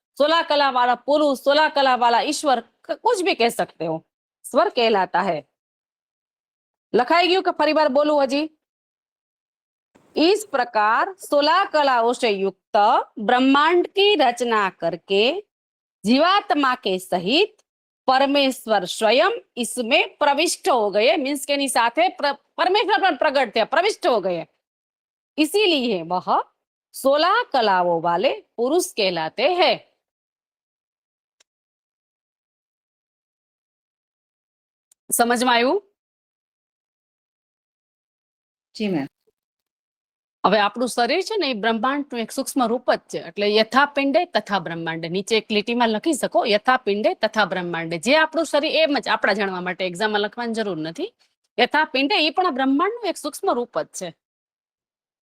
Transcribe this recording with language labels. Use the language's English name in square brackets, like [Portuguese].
[Hindi] 16 कला वाला पुरुष, 16 कला वाला ईश्वर, कुछ भी कह सकते हो, स्वर कहलाता है। [Gujarati] लखाई गયું કે ફરી વાર બોલું હજી? [Hindi] इस प्रकार 16 कलाओं से युक्त ब्रह्मांड की रचना करके जीवात्मा के सहित परमेश्वर स्वयं इसमें प्रविष्ट हो गए। मीन्स के साथे परमेश्वर पर प्रकट थे, प्रविष्ट हो गए। इसीलिए वह 16 कलाओं वाले पुरुष कहलाते हैं। समझ में आयु? जी मैम। [Gujarati] હવે આપણું શરીર છે ને એ બ્રહ્માંડનું એક સૂક્ષ્મ રૂપ જ છે। એટલે યથા પિંડે તથા બ્રહ્માંડે, નીચે એક લીટીમાં લખી શકો યથા પિંડે તથા બ્રહ્માંડે। જે આપણું શરીર એમ જ આપણા જાણવા માટે એક્ઝામમાં લખવાની જરૂર નથી। યથા પિંડે એ પણ આ બ્રહ્માંડનું એક સૂક્ષ્મ રૂપ જ છે।